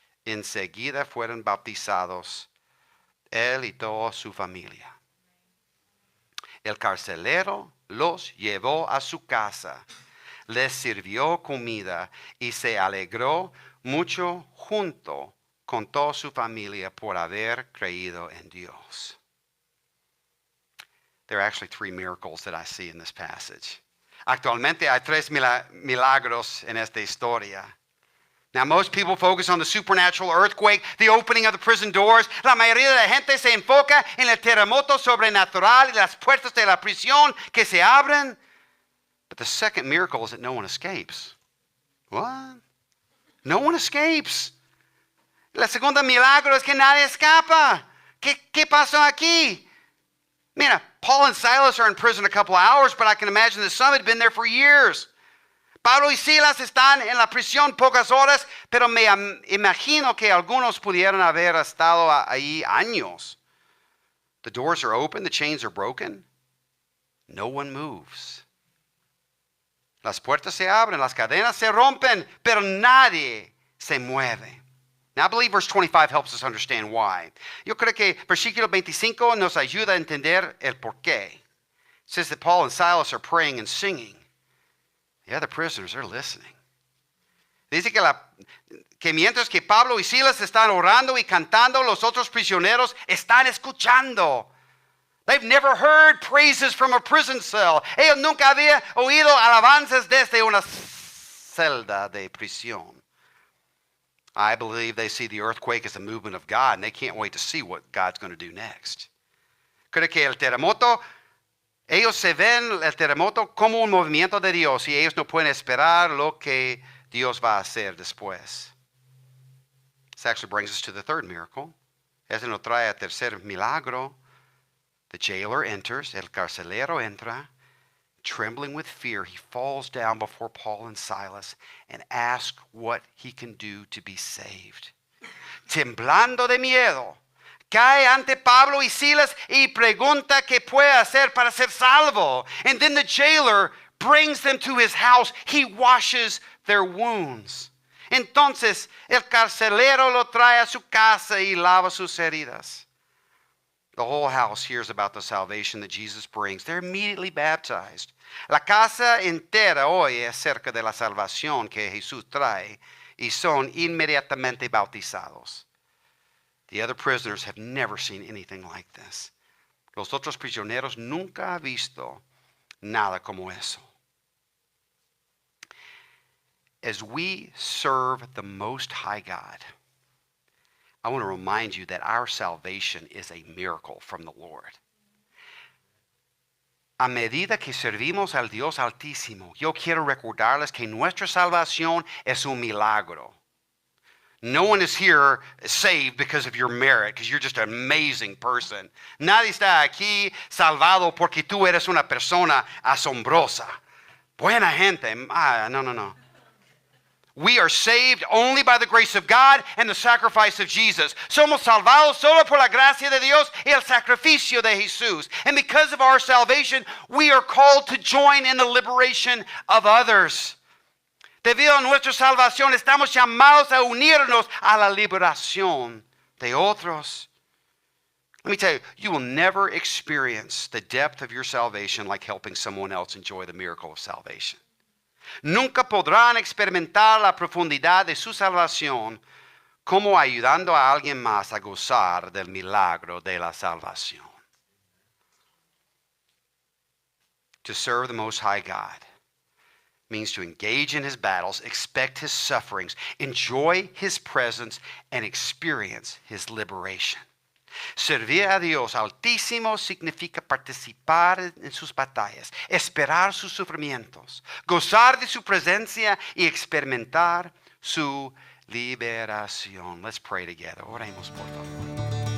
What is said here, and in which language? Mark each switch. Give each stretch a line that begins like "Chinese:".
Spanish: Enseguida fueron bautizados él y toda su familia. El carcelero los llevó a su casa, les sirvió comida y se alegró mucho junto con toda su familia por haber creído en Dios.
English: There are actually 3 miracles that I see in this passage.
Spanish: Actualmente hay 3 milagros en esta historia.
English: Now, most people focus on the supernatural earthquake, the opening of the prison doors.
Spanish: La mayoría de la gente se enfoca en el terremoto sobrenatural y las puertas de la prisión que se abren.
English: But the second miracle is that no one escapes. What? No one escapes.
Spanish: La segunda milagro es que nadie escapa. ¿Qué pasó aquí?
English: Mira, Paul and Silas are in prison a couple of hours, but I can imagine that some had been there for years.
Spanish: Pablo y Silas están en la prisión pocas horas, pero me imagino que algunos pudieron haber estado ahí años.
English: The doors are open, the chains are broken. No one moves.
Spanish: Las puertas se abren, las cadenas se rompen, pero nadie se mueve.
English: Now I believe verse 25 helps us understand why.
Spanish: Yo creo que versículo 25 nos ayuda a entender el porqué.
English: It says that Paul and Silas are praying and singing. The other prisoners are listening.
Spanish: Dice que mientras que Pablo y Silas están orando y cantando, los otros prisioneros están escuchando.
English: They've never heard praises from a prison cell.
Spanish: Ellos nunca habían oído alabanzas desde una celda de prisión.
English: I believe they see the earthquake as a movement of God, and they can't wait to see what God's going to do next.
Spanish: Creo que el terremoto, ellos se ven el terremoto como un movimiento de Dios, y ellos no pueden esperar lo que Dios va a hacer después.
English: This actually brings us to the third miracle.
Spanish: Eso nos trae al tercer milagro.
English: The jailer enters,
Spanish: el carcelero entra.
English: Trembling with fear, he falls down before Paul and Silas and asks what he can do to be saved.
Spanish: Temblando de miedo, cae ante Pablo y Silas y pregunta qué puede hacer para ser salvo.
English: And then the jailer brings them to his house. He washes their wounds.
Spanish: Entonces el carcelero lo trae a su casa y lava sus heridas.
English: The whole house hears about the salvation that Jesus brings. They're immediately baptized.
Spanish: La casa entera oye acerca de la salvación que Jesús trae y son inmediatamente bautizados.
English: The other prisoners have never seen anything like this.
Spanish: Los otros prisioneros nunca han visto nada como eso.
English: As we serve the Most High God, I want to remind you that our salvation is a miracle from the Lord.
Spanish: A medida que servimos al Dios Altísimo, yo quiero recordarles que nuestra salvación es un milagro.
English: No one is here saved because of your merit, because you're just an amazing person.
Spanish: Nadie está aquí salvado porque tú eres una persona asombrosa. Buena gente. No.
English: We are saved only by the grace of God and the sacrifice of Jesus.
Spanish: Somos salvados solo por la gracia de Dios y el sacrificio de Jesús.
English: And because of our salvation, we are called to join in the liberation of others.
Spanish: Debido a nuestra salvación, estamos llamados a unirnos a la liberación de otros.
English: Let me tell you, you will never experience the depth of your salvation like helping someone else enjoy the miracle of salvation.
Spanish: Nunca podrán experimentar la profundidad de su salvación como ayudando a alguien más a gozar del milagro de la salvación.
English: To serve the Most High God means to engage in His battles, expect His sufferings, enjoy His presence, and experience His liberation.
Spanish: Servir a Dios Altísimo significa participar en sus batallas, esperar sus sufrimientos, gozar de su presencia y experimentar su liberación.
English: Let's pray together.
Spanish: Oremos, por favor.